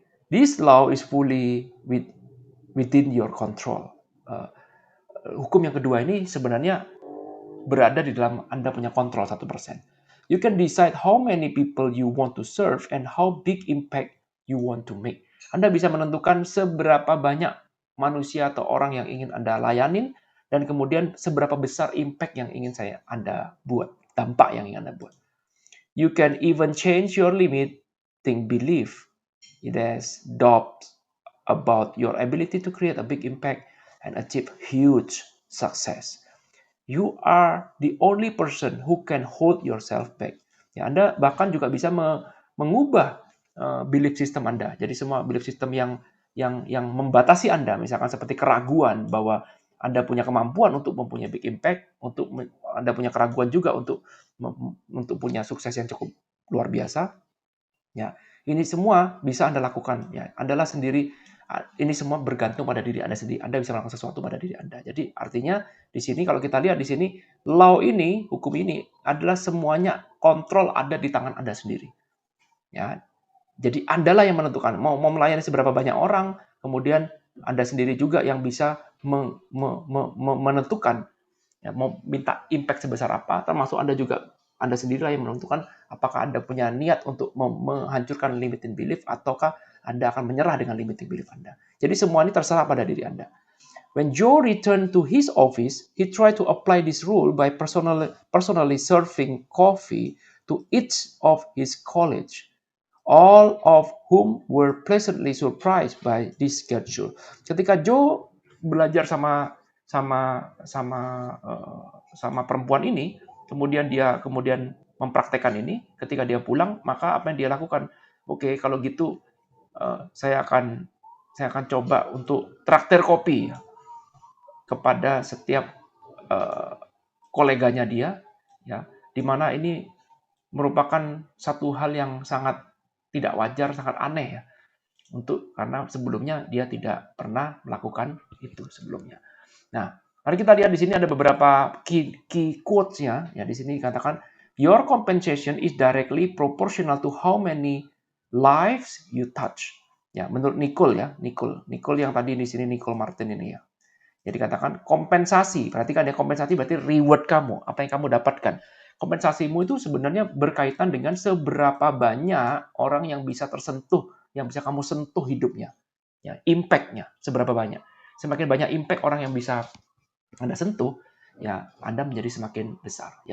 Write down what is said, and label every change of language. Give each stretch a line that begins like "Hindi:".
English: This law is fully within your control.
Indonesian: Hukum yang kedua ini sebenarnya berada di dalam Anda punya kontrol 1%.
English: You can decide how many people you want to serve and how big impact you want to make.
Indonesian: Anda bisa menentukan seberapa banyak manusia atau orang yang ingin Anda layanin, dan kemudian seberapa besar impact yang ingin Anda buat, dampak yang ingin Anda buat.
English: You can even change your limiting belief. It has doubts about your ability to create a big impact and achieve huge success. You are the only person who can hold yourself back.
Indonesian: Ya, Anda bahkan juga bisa mengubah belief system Anda. Jadi semua belief system yang membatasi Anda, misalkan seperti keraguan bahwa Anda punya kemampuan untuk mempunyai big impact, Anda punya keraguan juga untuk punya sukses yang cukup luar biasa. Ya, ini semua bisa Anda lakukan. Ya, Andalah sendiri. Ini semua bergantung pada diri Anda sendiri. Anda bisa melakukan sesuatu pada diri Anda. Jadi artinya di sini kalau kita lihat di sini, law ini, hukum ini adalah semuanya kontrol ada di tangan Anda sendiri. Ya, jadi Andalah yang menentukan mau melayani seberapa banyak orang, kemudian Anda sendiri juga yang bisa menentukan ya, mau minta impact sebesar apa, termasuk Anda sendirilah yang menentukan apakah Anda punya niat untuk menghancurkan limiting belief ataukah Anda akan menyerah dengan limiting belief Anda. Jadi semua ini terserah pada diri Anda.
English: When Joe returned to his office, he tried to apply this rule by personally serving coffee to each of his colleagues, all of whom were pleasantly surprised by this schedule.
Indonesian: Ketika Joe belajar sama perempuan ini, kemudian dia mempraktekkan ini, ketika dia pulang, maka apa yang dia lakukan? Oke, kalau gitu saya akan coba untuk traktir kopi kepada setiap koleganya dia, ya, di mana ini merupakan satu hal yang sangat tidak wajar, sangat aneh ya, karena sebelumnya dia tidak pernah melakukan itu sebelumnya. Nah, mari kita lihat di sini ada beberapa key quotes-nya. Ya, di sini dikatakan,
English: your compensation is directly proportional to how many lives you touch.
Indonesian: Ya, menurut Nicole ya, Nicole yang tadi di sini Nicole Martin ini ya. Jadi katakan kompensasi, perhatikan ya, kompensasi berarti reward kamu, apa yang kamu dapatkan. Kompensasimu itu sebenarnya berkaitan dengan seberapa banyak orang yang bisa tersentuh, yang bisa kamu sentuh hidupnya. Ya, impact-nya seberapa banyak. Semakin banyak impact orang yang bisa Anda sentuh, ya Anda menjadi semakin besar.